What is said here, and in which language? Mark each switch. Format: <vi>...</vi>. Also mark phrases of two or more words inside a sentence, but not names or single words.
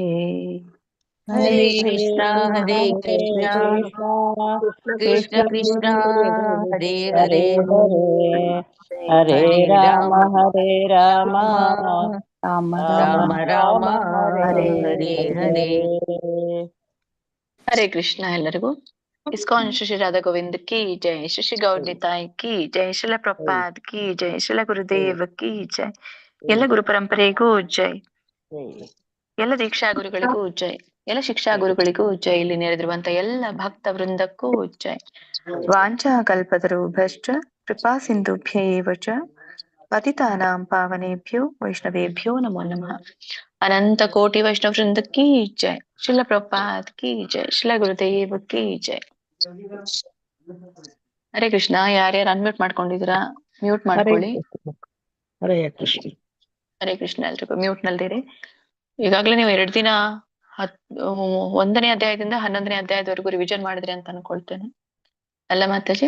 <sa>ಹರೇ ಕೃಷ್ಣ ಕೃಷ್ಣ ಕೃಷ್ಣ ಹರೇ ಹರೇ ಹರೇ ರಾಮ ರಾಮ ರಾಮ ರಾಮ ಹರೇ ಹರೇ. ಹರೇ ಕೃಷ್ಣ</sa> <kn>ಎಲ್ಲರಿಗೂ.</kn> <hi>इस्कॉन श्री राधा गोविंद की जय, श्री गौर निताई की जय, शिल प्रपाद की जय, शिल गुरुदेव की जय,</hi> <kn>ಎಲ್ಲ ಗುರು ಪರಂಪರೆಗೂ ಜೈ, ಎಲ್ಲ ದೀಕ್ಷಾ ಗುರುಗಳಿಗೂ ಜೈ, ಎಲ್ಲ ಶಿಕ್ಷಾ ಗುರುಗಳಿಗೂ ಜೈ, ಇಲ್ಲಿ ನೆರೆದಿರುವಂತ ಎಲ್ಲ ಭಕ್ತ ವೃಂದಕ್ಕೂ ಜೈ.</kn> <sa>ವಾಂಛಾ ಕಲ್ಪತರು ಭ್ರಷ್ಟ ಕೃಪಾ ಸಿಂಧುಭ್ಯೈವ ಚ पतितानां पावनेभ्यो वैष्णवेभ्यो नमो नमः।</sa> <hi>अनंत कोटि वैष्णव वृंद की जय। श्रील प्रभुपाद की जय। श्रील गुरुदेव की जय।</hi> <sa>ಹರೇ ಕೃಷ್ಣ.</sa> <kn>ಯಾರ್ಯಾರು ಅನ್ಮ್ಯೂಟ್ ಮಾಡ್ಕೊಂಡಿದ್ದೀರಾ ಮ್ಯೂಟ್ ಮಾಡ್ಕೊಳ್ಳಿ.</kn> <sa>ಹರೇ ಕೃಷ್ಣ. ಹರೇ ಕೃಷ್ಣ.</sa> <kn>ಎಲ್ರಿಗೂ ಮ್ಯೂಟ್ ನಲ್ದಿರಿ. ಈಗಾಗ್ಲೇ ನೀವು 2 ದಿನ 1ನೇ ಅಧ್ಯಾಯದಿಂದ 11ನೇ ಅಧ್ಯಾಯದವರೆಗೂ ರಿವಿಷನ್ ಮಾಡಿದ್ರಿ ಅಂತ ಅನ್ಕೊಳ್ತೇನೆ ಅಲ್ಲ ಮಾತಾಜಿ?</kn>